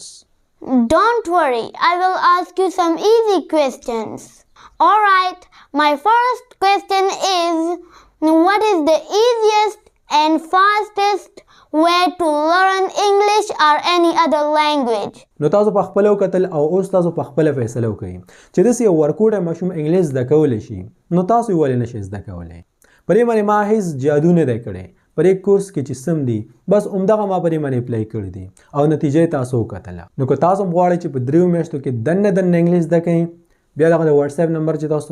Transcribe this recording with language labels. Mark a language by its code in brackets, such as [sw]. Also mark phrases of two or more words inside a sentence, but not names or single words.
[en] Don't worry, I will ask you some easy questions. Alright, my first question is, what is the easiest and fastest way to learn English or any other language? [ps] نو تاسو په خپل وکتل او اوس تاسو په خپل فیصله وکړئ چې داسې یو ورکوټی ماشوم انګلیش زده کولی شي نو تاسو یې ولې نشئ زده کولی په دې باندې ما هیڅ جادو نه دی کړی په دې کورس کې چې سم دي بس همدغه ما په دې باندې اپلای کړي دي او نتیجه یې تاسو وکتله نو که تاسو هم غواړئ چې په 3 میاشتو کې دننه انګلیش زده کړئ بیا دغه د واتساپ نمبر چې تاسو